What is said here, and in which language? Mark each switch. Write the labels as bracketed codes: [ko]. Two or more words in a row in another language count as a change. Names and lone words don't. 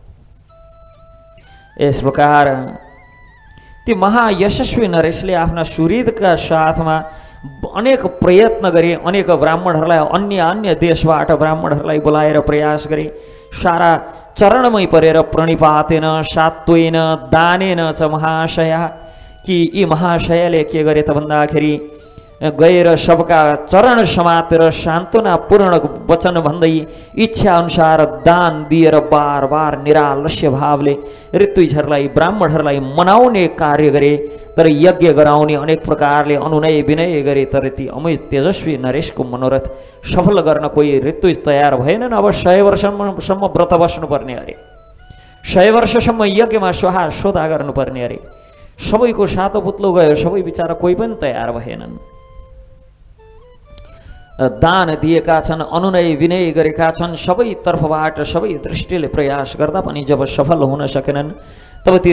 [ne] यस प्रकार ती महायशस्वी नरेशले आफ्ना सुहृदका साथमा अनेक प्रयत्न गरे। अनेक ब्राह्मणहरूलाई अन्य अन्य देशबाट ब्राह्मणहरूलाई बोलाएर प्रयास गरे। सारा चरणमै परेर [sa] प्रणिपातेन सात्वेन दानेन च महाशय, [ne] कि यी महाशयले के गरे त भन्दाखेरि गएर सबका चरण समातेर सान्त्वनापूर्ण वचन भन्दै इच्छा अनुसार दान दिएर [hi] बार बार [ne] निरालस्य भावले ऋतुजहरूलाई ब्राह्मणहरूलाई मनाउने कार्य गरे। तर यज्ञ गराउने अनेक प्रकारले अनुनय विनय गरे। तर ती अमित तेजस्वी नरेशको मनोरथ सफल गर्न कोही ऋतुज तयार भएनन्। अब 100 वर्षसम्म व्रत बस्नुपर्ने अरे, 100 वर्षसम्म यज्ञमा स्वाहा सोधा गर्नुपर्ने अरे। सबैको सातो पुत्लो गयो, सबै बिचारा कोही पनि तयार भएनन्। दान दिएका छन्, अनुनय विनय गरेका छन्, सबै तर्फबाट सबै दृष्टिले प्रयास गर्दा पनि जब सफल हुन सकेनन् तब ती